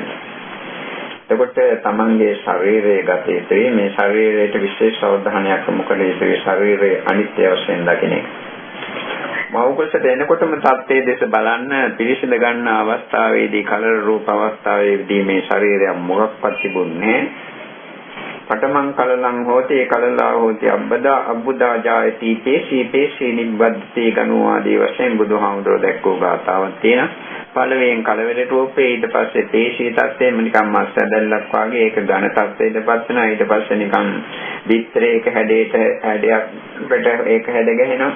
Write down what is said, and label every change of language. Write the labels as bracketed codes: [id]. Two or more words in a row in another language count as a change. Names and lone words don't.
[si] එතකොට තමන්ගේ ශරීරයේ ගතේ මේ ශරීරයට විශේෂ අවධානයක් යොමු කළ යුතුයි. ශරීරයේ අනිත්‍ය වශයෙන් දකින එක. මෞකසට එනකොටම තත්ත්වයේ දෙස බලන්න පිළිසිඳ ගන්න අවස්ථාවේදී කලර රූප අවස්ථාවේදී මේ ශරීරය මොකක්වත් තිබුණේ [pi] පඨමං කලලං හෝති කලලා හෝති අබ්බුදා ජායති පේශී නිබ්බද්ති ගනෝ [si] ආදී වශයෙන් බුදුහාමුදුරුවෝ දැක්වූ ගාථාවක් තියෙනවා. පළවෙන් කලවර රූපේ ඊට පස්සේ පේශී තත්ත්වෙම නිකන් මස් ඇදල්ලක් වගේ ඒක ඝන තත්ත්වයටපත් වෙනවා. ඊට පස්සේ නිකන් විත්‍රයක හැඩයක් ඒක හැඩ ගැහෙනවා.